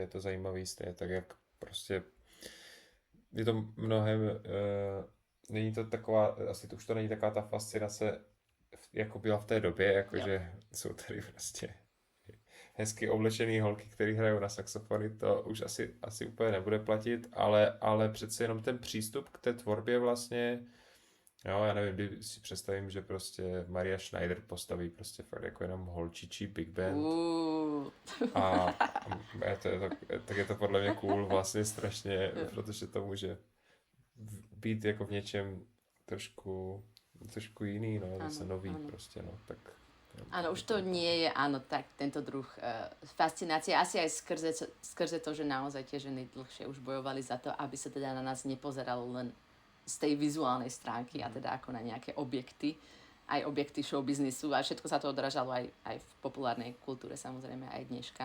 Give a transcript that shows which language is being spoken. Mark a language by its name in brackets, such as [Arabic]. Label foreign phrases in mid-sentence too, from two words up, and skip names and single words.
[Czech] to zajímavý stejně, tak jak prostě je to mnohem, není to taková, asi to už to není taková ta fascinace, jako byla v té době, jakože jsou tady prostě hezky oblečený holky, které hrajou na saxofony, to už asi úplně nebude platit, ale přece jenom ten přístup k té tvorbě vlastně, jo, já nevím, když si představím, že prostě Maria Schneider postaví prostě fakt jako jenom holčičí [English] big band. [Czech] A tak je to podle mě cool vlastně strašně, protože to může být jako v něčem trošku jiný, no, zase nový prostě, no, tak. [Slovak] Áno, už to nie je, áno, tak tento druh fascinácie, asi aj skrze to, že naozaj tie ženy dlhšie už bojovali za to, aby sa teda na nás nepozeralo len z tej vizuálnej stránky a teda ako na nejaké objekty, aj objekty showbiznisu a všetko sa to odrážalo aj v populárnej kultúre, samozrejme aj dneška.